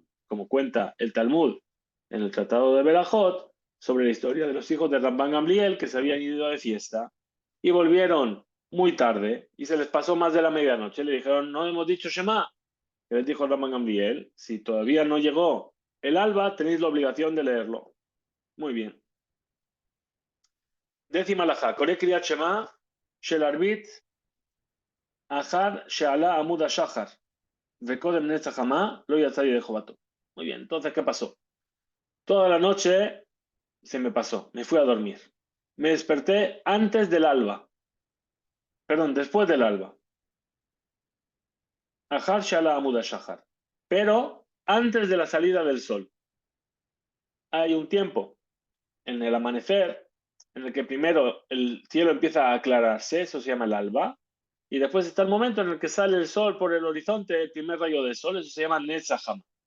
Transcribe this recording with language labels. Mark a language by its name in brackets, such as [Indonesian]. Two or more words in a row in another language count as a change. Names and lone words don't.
[Spanish] Como cuenta el Talmud en el Tratado de Berajot, sobre la historia de los hijos de Rabban Gamliel que se habían ido de fiesta y volvieron muy tarde y se les pasó más de la medianoche. Le dijeron, no hemos dicho Shema. Y les dijo Rabban Gamliel, si todavía no llegó el alba, tenéis la obligación de leerlo. Muy bien. Décima alajá, [Hebrew] קורא קריאת שמע של ערבית אחר שעלה עמוד השחר וקודם נץ החמה, לא יצא ידי חובתו. [Spanish] Muy bien, entonces, ¿qué pasó? Toda la noche se me pasó, me fui a dormir. Me desperté antes del alba, perdón, después del alba. [Hebrew] אחר שעלה עמוד השחר. [Spanish] Pero antes de la salida del sol. Hay un tiempo en el amanecer en el que primero el cielo empieza a aclararse, eso se llama el alba, y después está el momento en el que sale el sol por el horizonte, el primer rayo del sol, eso se llama Netzach.